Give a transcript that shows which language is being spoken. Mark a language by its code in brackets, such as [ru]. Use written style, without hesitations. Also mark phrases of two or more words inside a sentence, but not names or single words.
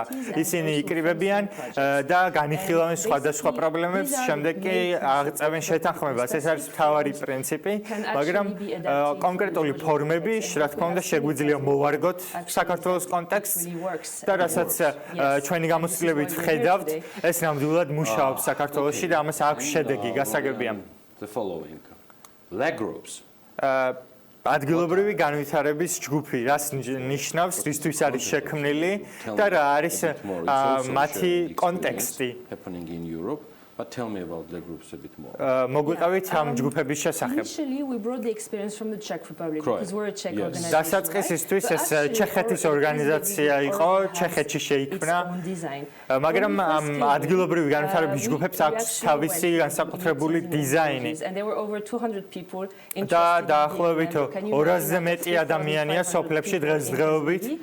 [ka] ისინი იკრიბებიან და განიხილავენ სხვადასხვა პრობლემებს, შემდეგ კი აღწევენ შეთანხმებას. ეს არის მთავარი პრინციპი, მაგრამ კონკრეტული ფორმები, რა თქმა უნდა, შეგვიძლია მოვარგოთ საქართველოს კონტექსტს და რასაც ჩვენი გამოცდილებით ვხედავთ, ეს ნამდვილად მუშაობს საქართველოში და ამას აქვს შედეგი, გასაგებია. [en] The following leg groups [ka] ადგილობრივი განვითარების ჯგუფი რას ნიშნავს, რისთვის არის შექმნილი და რა არის მათი კონტექსტი. [en] But tell me about the groups a bit more. [ka] მოგვიყევით ამ ჯგუფების შესახებ. [en] Initially we brought the experience from the Czech Republic because we're a Czech organization. [ka] დასაწყისისთვის ეს ჩეხეთის ორგანიზაცია იყო, ჩეხეთში შეიქმნა. მაგრამ ამ ადგილობრივი განვითარების ჯგუფებს აქვს თავისი განსაკუთრებული დიზაინი. და დაახლოებით 200-ზე მეტი ადამიანია სოფლებში დღესდღეობით.